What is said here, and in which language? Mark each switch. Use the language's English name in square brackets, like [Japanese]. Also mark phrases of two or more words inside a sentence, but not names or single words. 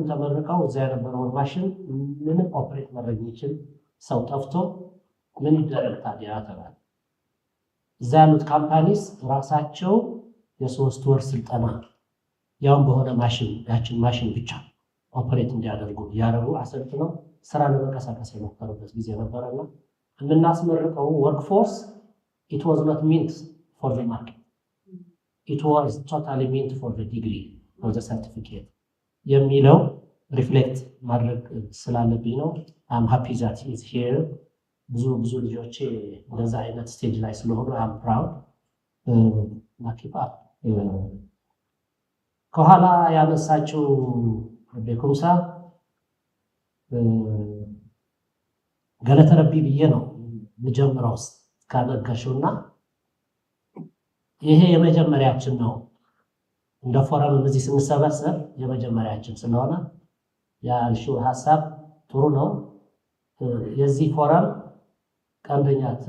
[Amharic] ተመርቀው እዛ የነበረውን ማሽን ምንም ኦፕሬት ማድረግ የሚችል ሰው ጠፍቶ ምን ይደረግ ታዲያ ተባለ። እዛ ያሉት ካምፓኒስ ራሳቸው የ3 ወር ስልጠና ያውን በሆነ ማሽን ያችን ማሽን ብቻ ኦፕሬት እንዲያደርጉ ያደረጉ አሰልጥነው ስራ ለመንቀሳቀስ የሞከሩበት ጊዜ ነበረና የምናስመርቀው ወርክፎርስ [English] it was not meant for the market. It was totally meant for the degree or the certificate. [Amharic] የሚለው ሪፍሌክት ማድረግ ስላለብኝ ነው። [English] I'm happy that he is here. [Amharic] ብዙ ልጆቼ እንደዛ አይነት ስቴጅ ላይ ስለሆኑ [English] I'm proud. [Amharic] ናኪፓ ከኋላ ያነሳችው በኩምሳ [Oromo] galata rabbii [Amharic] ብዬ ነው ልጀምረው ካነጋሽውና ይሄ የመጀመሪያችን ነው። እንደ ፎረም እዚህ ስንሰበሰብ የመጀመሪያችን ስለሆነ ያልሽው ሐሳብ ጥሩ ነው። የዚህ ፎረም ቀንደኛ